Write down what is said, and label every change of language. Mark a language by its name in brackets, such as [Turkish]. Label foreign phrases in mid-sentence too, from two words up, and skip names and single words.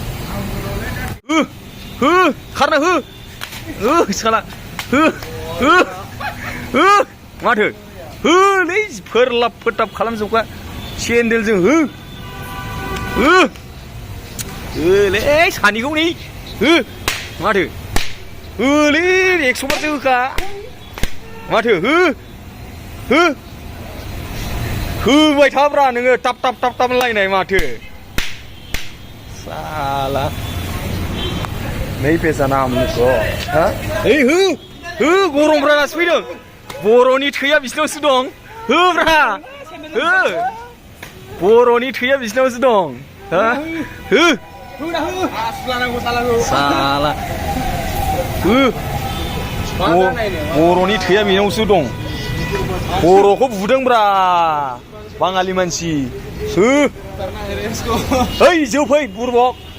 [Bodo] खारना साला माथो होलै फोरलाब फोथाब खालामजोबखा सेन्देलजों होलै सानिखौ नै माथो होलै 100 बारसो होखा माथो होबाय थाब्रा नोङो टाप टाप टाप टाप लायनाय माथो साला [Hindi] नहीं पहचाना हम लोग को हाँ [Bodo] ओइ हो गरमफ्रा दासो फैदों बर'नि थैया बिसिनावसो दं होब्रा हो बर'नि थैया बिसिनावसो दं हो साला हो बर'नि थैया बेनावसो दं बर'खौ बुदोंब्रा बाङालि मानसि हो ओइ जोफै बुरबक